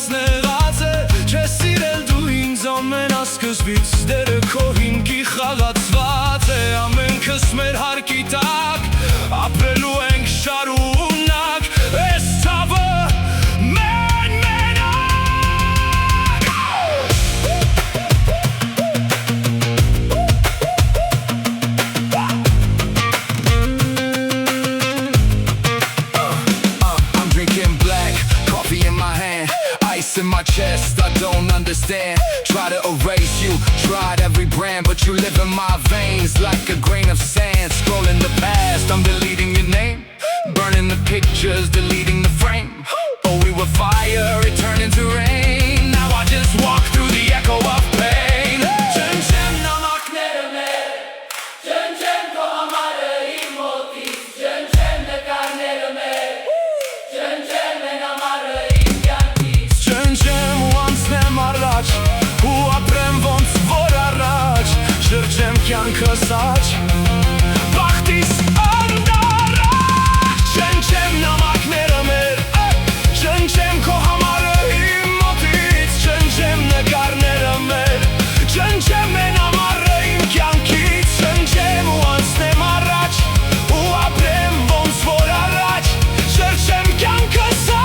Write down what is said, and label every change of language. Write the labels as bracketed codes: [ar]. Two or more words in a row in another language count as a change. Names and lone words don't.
[hy] նեղած է Չես սիրել դու ինձ ամենասկզբից Դերը քո հիմքի խաղացված է Ամենքս մեր հարկի տակ Ապրելու ենք շարունակ Ես ցավը մեն մենակ [en] I'm drinking black, coffee in my hand Ice in my chest, I don't understand Try to erase you, tried every brand But you live in my veins like a grain of sand Scrolling the past, I'm deleting your name Burning the pictures, deleting the frame Oh, we were fire, it turned into rain Now I just walk through the echo of pain [hy] ջնջեմ նամակները մեր ջնջեմ քո համարը իմ մոտից ջնջեմ նկարները մեր ջնջեմ են ամառը իմ կյանքից ջնջեմ ու անցնեմ առաջ ու ապրեմ ոնց որ առաջ շրջեմ կյանքս աջ բախտիս ընդառաջ ջնջեմ նամակները մեր ջնջեմ քո համարը իմ մոտից ջնջեմ նկարները մեր ջնջեմ են ամառը իմ կյանքից ջնջեմ ու անցնեմ առաջ ու ապրեմ ոնց որ առաջ շրջեմ կյանքս